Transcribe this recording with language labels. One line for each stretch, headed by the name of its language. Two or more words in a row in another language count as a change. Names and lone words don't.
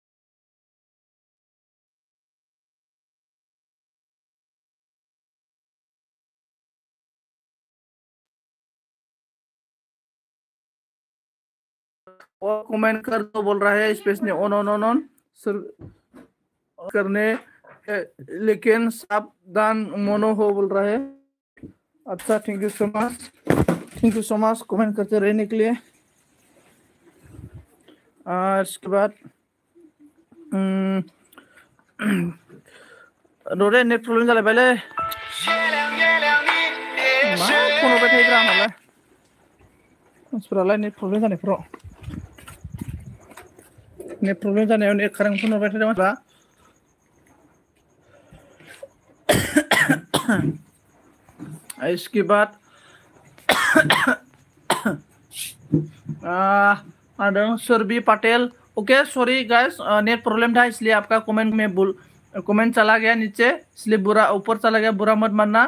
Hindi: और कमेंट कर दो बोल रहा है। स्पेस ने ऑन ऑन ऑन ऑन करने लेकिन
Bodo: सावधान मोनो
Hindi: हो बोल रहा है। अच्छा
English: thank you so much, thank you so much
Hindi: कमेंट करते रहने के लिए। इसके बाद
Bodo: रोडे
English: net problem
Bodo: जालाय बायलै मा फन हरबाय थायोब्रा आंनालाय मानसिफोरालाय
English: net problem
Bodo: जानायफोराव
English: net problem
Bodo: जानायाव नेट खारां फन हरबाय थादों मानसिफ्रा।
Hindi: इसके बाद आदम सुरभि पटेल
English: okay sorry guys net problem
Hindi: था इसलिए आपका कमेंट में कमेंट चला गया नीचे, इसलिए बुरा ऊपर चला गया, बुरा मत मानना।